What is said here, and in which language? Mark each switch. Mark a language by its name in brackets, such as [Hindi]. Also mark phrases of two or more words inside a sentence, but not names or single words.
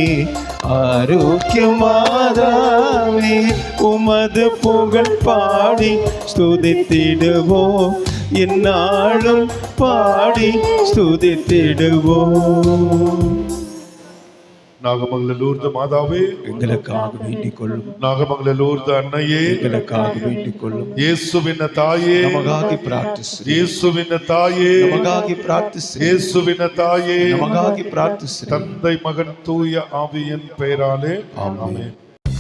[Tamil] ஆரோக்கியமாதாவே உமது புகழ் பாடி ஸ்துதித்திடுவோம், எந்நாளும் பாடி ஸ்துதித்திடுவோம். நாகமங்கலூர்து மாதாவே, எங்களுக்காக வேண்டிக் கொள்ளும். நாகமங்கலூர்து அன்னையே, எங்களுக்காக வேண்டிக் கொள்ளும். [Kannada] ಯೇಸುವಿನ ತಾಯೇ, ನಮಗಾಗಿ ಪ್ರಾರ್ಥಿಸಿರಿ. ಯೇಸುವಿನ ತಾಯೇ, ನಮಗಾಗಿ ಪ್ರಾರ್ಥಿಸಿರಿ. ಯೇಸುವಿನ ತಾಯೇ, ನಮಗಾಗಿ ಪ್ರಾರ್ಥಿಸಿರಿ. [Tamil] தந்தை மகன் தூய ஆவியின் பெயராலே ஆமென்.